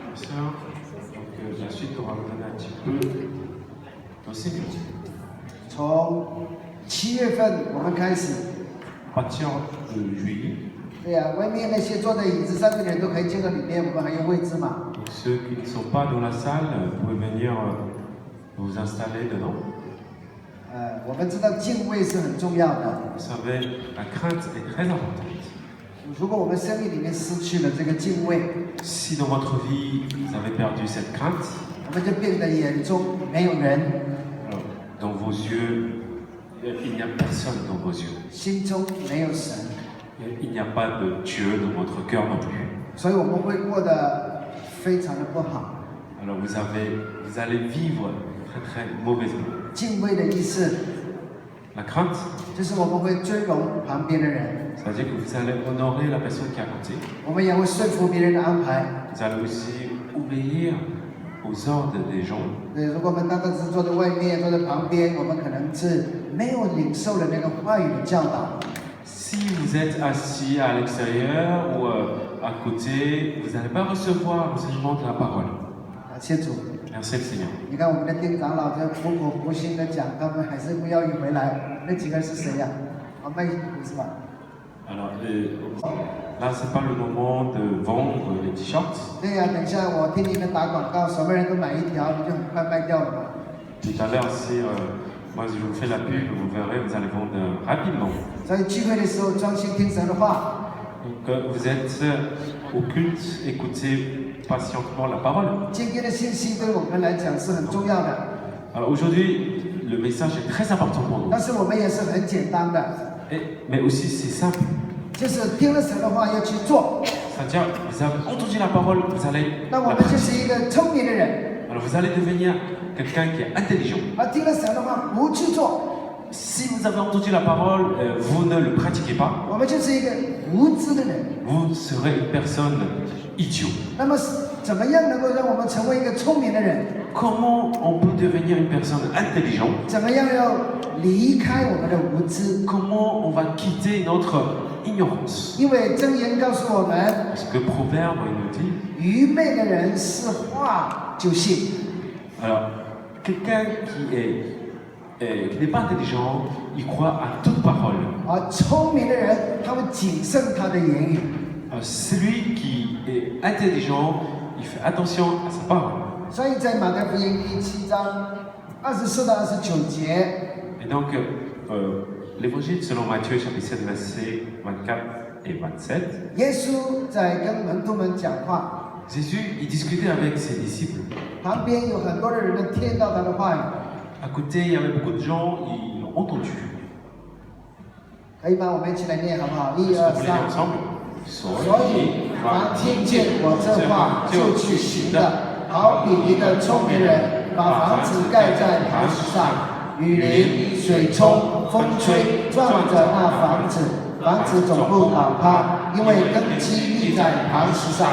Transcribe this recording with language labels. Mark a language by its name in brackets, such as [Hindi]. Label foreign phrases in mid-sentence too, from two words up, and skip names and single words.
[French] La suite, on va vous donner un petit peu d'enseignement. [Chinese] 从7月份我们开始。 [French] À partir de juillet. [Chinese] 对呀，外面那些坐在椅子上面的人都可以进到里面，我们还有位置嘛。 [French] Ceux qui ne sont pas dans la salle, vous pouvez venir vous installer dedans. [Chinese] 我们知道敬畏是很重要的。 [French] Vous savez, la crainte est très importante. [Chinese] 如果我们生命里面失去了这个敬畏， [French] Si dans votre vie vous avez perdu cette crainte, [Chinese] 我们就变得眼中没有人。 [French] alors, dans vos yeux, il n'y a personne dans vos yeux. [Chinese] 心中没有神。 [French] Il n'y a pas de Dieu dans votre cœur non plus. [Chinese] 所以我们会过得非常的不好。 [French] Alors vous allez vivre très très mauvaisement. [Chinese] 敬畏的意思 [French] La crainte, [Chinese] 就是我们会尊荣旁边的人。 [French] ça veut dire que vous allez honorer la personne qui est à côté. [Chinese] 我们也会顺服别人的安排。 [French] Vous allez aussi obéir aux ordres des gens. [Chinese] 对，如果我们单单是坐在外面，坐在旁边，我们可能是没有领受了那个话语的教导。 [French] Si vous êtes assis à l'extérieur ou à côté, vous n'allez pas recevoir l'enseignement de la parole. [Chinese] 谢主。 [French] Merci le Seigneur. [Chinese] 你看我们的店长老在苦口婆心的讲，他们还是不要回来。那几个人是谁呀？卖衣服是吧？ [French] Alors là, c'est pas le moment de vendre les t-shirts. [Chinese] 对呀，等一下我听你们打广告，什么人都买一条，你就很快卖掉了嘛。 [French] Tout à l'heure, si moi je vous fais la pub, vous verrez, vous allez vendre rapidement. [Chinese] 所以聚会的时候专心听神的话。 [French] Donc vous êtes au culte, écoutez patientement la parole. [Chinese] 今天的信息对我们来讲是很重要的。 [French] Alors aujourd'hui, le message est très important pour nous. [Chinese] 但是我们也是很简单的。 [French] Mais aussi c'est simple. [Chinese] 就是听了神的话要去做。 [French] C'est-à-dire, vous avez entendu la parole, vous allez. [Chinese] 那我们就是一个聪明的人。 [French] Alors vous allez devenir quelqu'un qui est intelligent. [Chinese] 而听了神的话不去做。 [French] Si vous avez entendu la parole, vous ne le pratiquez pas. [Chinese] 我们就是一个无知的人。 [French] Vous serez une personne idiot. [Chinese] 那么怎么样能够让我们成为一个聪明的人？ [French] Comment on peut devenir une personne intelligente? [Chinese] 怎么样要离开我们的无知？ [French] Comment on va quitter notre ignorance? [Chinese] 因为箴言告诉我们， [French] Parce que Proverbe il nous dit. [Chinese] 愚昧的人是话就信。 [French] Alors, quelqu'un qui n'est pas intelligent, il croit à toute parole. [Chinese] 而聪明的人，他会谨慎他的言语。 [French] Celui qui est intelligent, il fait attention à sa parole. [Chinese] 所以在马太福音第7章24到29节。 [French] Et donc, l'évangile selon Matthieu, chapitre 7, versets 24 et 27. [Chinese] 耶稣在跟门徒们讲话。 [French] Jésus, il discutait avec ses disciples. [Chinese] 旁边有很多的人都听到他的话语。 [French] À côté, il y avait beaucoup de gens, ils l'ont entendu. [Chinese] 可以吗？我们一起来念好不好？1、2、3。所以，凡听见我这话就去行的，好比一个聪明人，把房子盖在磐石上，雨淋、水冲、风吹，撞着那房子，房子总不倒塌，因为根基立在磐石上。